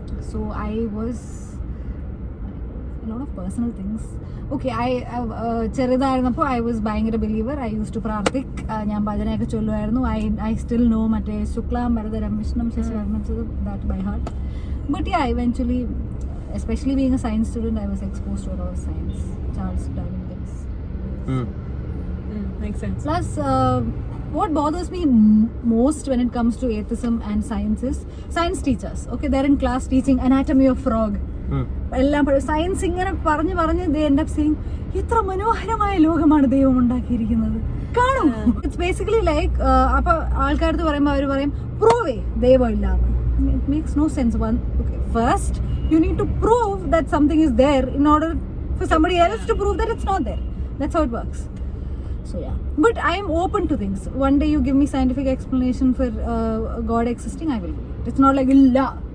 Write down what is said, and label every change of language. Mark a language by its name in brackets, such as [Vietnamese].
[English] So I was a lot of personal things. Okay, [Malayalam] ചെറുതായിരുന്നപ്പോൾ [English] I was ഭയങ്കര believer. I used to [Malayalam] പ്രാർത്ഥിക്, ഞാൻ ഭജനയൊക്കെ ചൊല്ലുമായിരുന്നു. [English] I still know [Malayalam] മറ്റേ [Sanskrit] ശുക്ലാം ഭരതരം വിഷ്ണം ശശിവർണം [English] that by heart. But yeah, eventually, especially being a science student, I was exposed to a lot of science, Charles Darwin things. Makes sense. Plus, what bothers me most when it comes to atheism and science is science teachers. Okay, they're in class teaching anatomy of frog. [Malayalam] എല്ലാം science ഇങ്ങനെ പറഞ്ഞ് [English] they end up saying [Malayalam] എത്ര മനോഹരമായ ലോകമാണ് ദൈവം ഉണ്ടാക്കിയിരിക്കുന്നത്. കാണൂ, [English] it's basically like [Malayalam] അപ്പൊ ആൾക്കാരത്ത് പറയുമ്പോൾ അവർ പറയും പ്രൂവേ ദൈവം ഇല്ലാന്ന്. [English] It makes no sense. First, you need to prove that something is there in order for somebody else to prove that it's not there. That's how it works. So yeah, but I am open to things. One day you give me scientific explanation for God existing, I will believe it. It's not like illa.